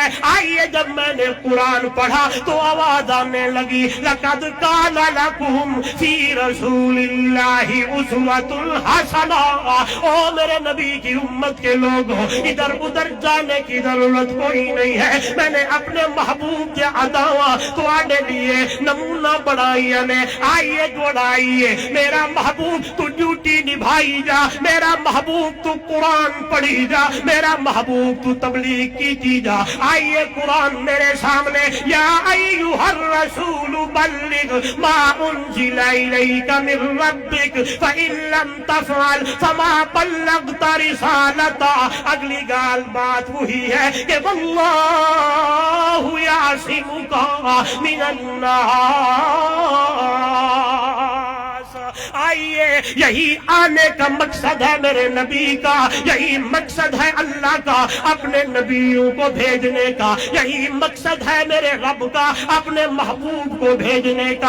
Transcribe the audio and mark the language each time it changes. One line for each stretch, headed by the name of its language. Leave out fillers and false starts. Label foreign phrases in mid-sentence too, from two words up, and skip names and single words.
Urdu: آئیے جب میں نے قرآن پڑھا تو آواز آنے لگی
Arabic: لقد کان لکم فی رسول اللہ اسوۃ حسنہ،
Urdu: او میرے نبی کی امت کے لوگوں ادھر ادھر جانے کی ضرورت کوئی نہیں ہے.
Punjabi: میں نے اپنے محبوب کے عطاواں تواڈے لیے نمونہ بڑھائی نے. آئیے جوڑائیے میرا محبوب تو ڈیوٹی نبھائی جا, میرا محبوب تو قرآن پڑھی جا, میرا محبوب تو تبلیغ کی جا.
Urdu: آئیے قرآن میرے سامنے.
Arabic: یا ایھا الرسول بلغ ما انزل الیک من ربک فإن لم تفعل فما بلغت رسالتہ.
Urdu: اگلی گال بات وہی ہے کہ
Arabic: واللہ یعصمک من الناس.
Urdu: آئیے یہی آنے کا مقصد ہے میرے نبی کا, یہی مقصد ہے اللہ کا اپنے نبیوں کو بھیجنے کا, یہی مقصد ہے میرے رب کا اپنے محبوب کو بھیجنے کا.